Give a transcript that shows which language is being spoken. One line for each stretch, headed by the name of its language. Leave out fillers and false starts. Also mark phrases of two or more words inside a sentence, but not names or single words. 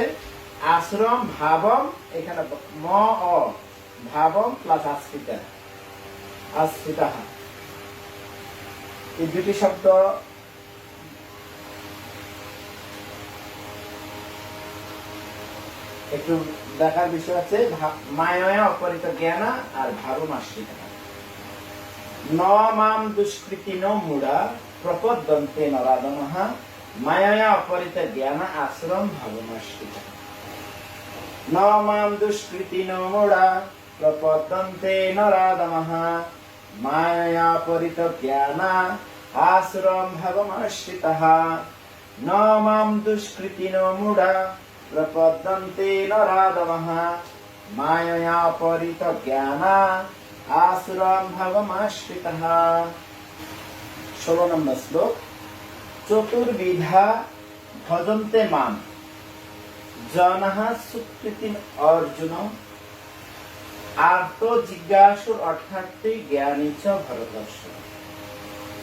Sanskrit: আশ্রম ভাবম,
Bangla: এখানে ম অ ভাবম প্লাস আশ্রিতা, আশ্রিতা। এই দুটি শব্দ একটু দেখার বিষয় আছে।
Sanskrit: মায়া অপহৃত জ্ঞানা আর ভাবম আশ্রিতা। ন মাম দুষ্কৃতিনো মূঢ়া প্রপদ্যন্তে নরাধমঃ মায়া অপহৃত জ্ঞান আশ্রম ভাবমাশ্রিতঃ। ন মাম দুষ্কৃতিনো মূঢ়া প্রপদ্যন্তে নরাধমঃ মায়া অপহৃত জ্ঞান আশ্রম ভাবমাশ্রিতঃ। ন মাম দুষ্কৃতিনো মূঢ়া প্রপদ্যন্তে নরাধমঃ মায়া অপহৃত জ্ঞান আসুরম ভাবমাশ্রিতঃ।
Bangla: 16 নম্বর শ্লোক।
Sanskrit: চতুর্বিধা ভজন্তে মাম জনঃ সুকৃতিম অর্জুন আর্ত জিজ্ঞাসুর অর্থার্থে জ্ঞানী চ ভরতর্ষ।